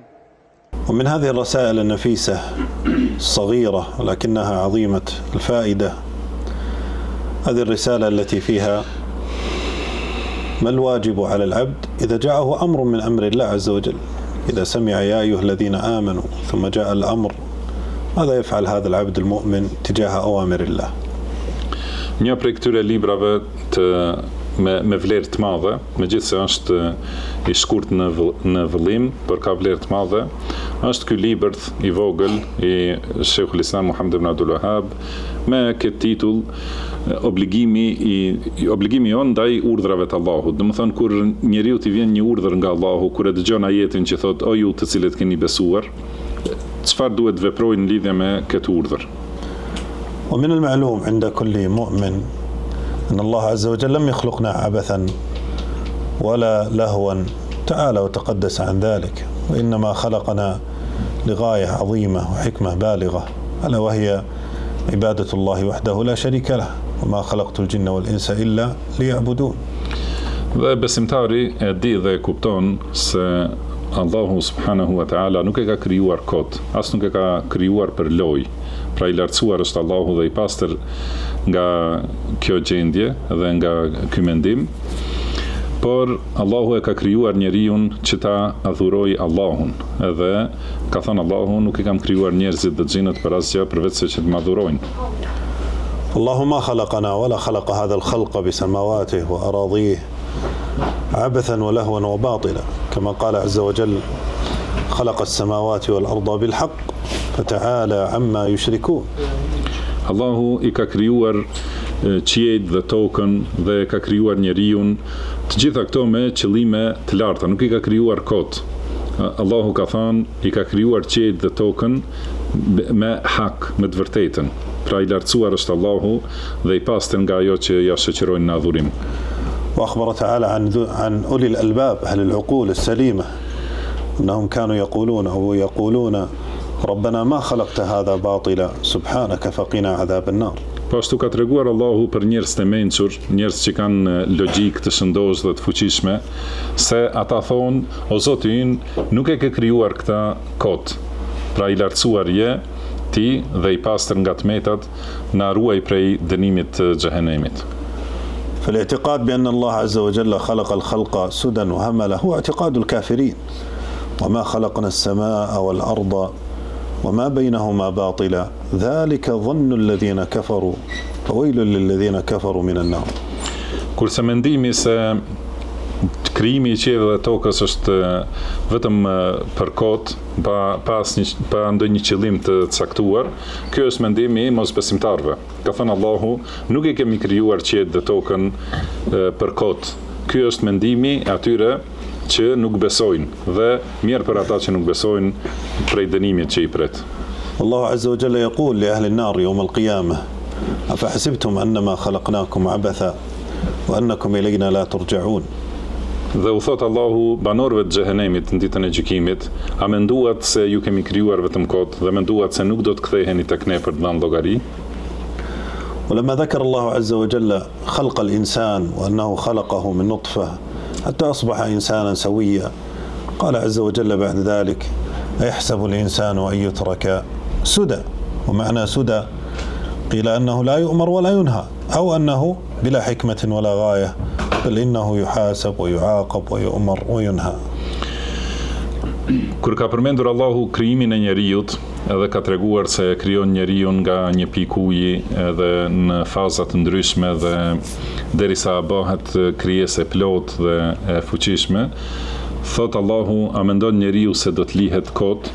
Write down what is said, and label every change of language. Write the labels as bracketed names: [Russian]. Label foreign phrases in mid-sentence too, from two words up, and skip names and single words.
[Arabic] ومن هذه الرسائل النفيسة الصغيرة ولكنها عظيمة الفائدة هذه الرسالة التي فيها ما الواجب على العبد إذا جاءه أمر من أمر الله عز وجل. إذا سمع يا أيها الذين آمنوا ثم جاء الأمر ماذا يفعل هذا العبد المؤمن تجاه أوامر الله. [Albanian] Një prej këtyre librave me vlerë të madhe, megjithse është i shkurt në vëllim, por ka vlerë të madhe, është ky libër i vogël i Sheikhul Islam Muhammad ibn Abdul Wahhab me këtë titull obligimi jon ndaj urdhrave të Allahut. Domethënë kur njeriu t'i vjen një urdhër nga Allahu, kur e dëgjon ajetin që thot o ju të cilët keni besuar, çfarë duhet veprojnë në lidhje me këtë urdhër. [Arabic] ومن المعلوم عند كل مؤمن أن الله عز وجل لم يخلقنا عبثا ولا لهوا تعالى وتقدس عن ذلك، وإنما خلقنا لغاية عظيمة وحكمة بالغة ألا وهي عبادة الله وحده لا شريك له وما خلقت الجن والإنس إلا ليعبدون. [Albanian] Dhe besimtari e di dhe e kupton se Allahu [Arabic] سبحانه وتعالى [Albanian] nuk e ka krijuar kot, as nuk e ka krijuar për lojë. Pra i lartësuar është Allahu dhe i pastër nga kjo gjendje dhe nga ky mendim, por Allahu e ka krijuar njeriu që ta adhurojë Allahun, edhe ka thënë Allahu nuk i kam krijuar njerëzit dhe xhinët për asgjë përveç se që të më adhurojnë. [Arabic] الله ما خلقنا ولا خلق هذا الخلق بسماواته وأراضيه عبثا ولهوا وباطلا كما قال عز وجل خلق السماوات والأرض بالحق فتعالى عما يشركون. [Albanian] Allahu i ka krijuar qiejt dhe tokën dhe ka krijuar njeriu, të gjitha këto me qëllime të larta, nuk i ka krijuar kot. Allahu ka thënë i ka krijuar qiejt dhe tokën me hak, me të vërtetën. Pra i lartësuar është Allahu dhe i pastër nga ajo që ja shoqërojnë në adhurim. [Arabic] وأخبر تعالى عن أولي الألباب أهل العقول السليمة أنهم كانوا يقولون ربنا ما خلقت هذا باطلا سبحانك فقنا عذاب النار. [Albanian] Pashtu ka treguar Allahu për njerëz të mençur, njerëz që kanë logjik të shëndosh dhe të fuqishme, se ata thonë, o Zoti ynë, nuk e ke krijuar këta kot. Pra i lartësuar je ti dhe i pastër nga tmetat, na ruaj prej dënimit të xhehenemit. [Arabic] فالاعتقاد بأن الله عز وجل خلق الخلق سدى وهملا هو اعتقاد الكافرين وما خلقنا السماء والأرض وما بينهما باطلا ذلك ظن الذين كفروا فويل للذين كفروا من النار. [Albanian] Kurse mendimi se krijimi i qiellit dhe tokës është vetëm për kot, pa ndonjë qëllim të caktuar, ky është mendimi i mosbesimtarëve. Ka thënë Allahu, nuk i kemi krijuar qiejt dhe tokën për kot. Ky është mendimi atyre që nuk besojnë dhe mirë për ata që nuk besojnë prej dënimit që i pret. [Arabic] الله عز وجل يقول لأهل النار يوم القيامة أفحسبتم أنما خلقناكم عبثا وأنكم إلينا لا ترجعون. [Albanian] Dhe u thot Allahu banorëve të xhehenemit në ditën e gjykimit, a menduat se ju kemi krijuar vetëm kot dhe menduat se nuk do të ktheheni tek ne për të dhënë llogari? [Arabic] ولما ذكر الله عز وجل خلق الإنسان وأنه خلقه من نطفة حتى أصبح إنسانا سويا قال عز وجل بعد ذلك أيحسب الإنسان أن يترك سدى. ومعنى سدى قيل أنه لا يؤمر ولا ينهى أو أنه بلا حكمة ولا غاية بل إنه يحاسب ويعاقب ويؤمر وينهى. [Albanian] Kur ka përmendur Allahu krijimin e njerëzit, edhe ka treguar se krijon njeriu nga një pikë uji edhe në faza të ndryshme dhe derisa bëhet krijesë e plotë dhe e fuqishme, thot Allahu, a mendon njeriu se do të lihet kot?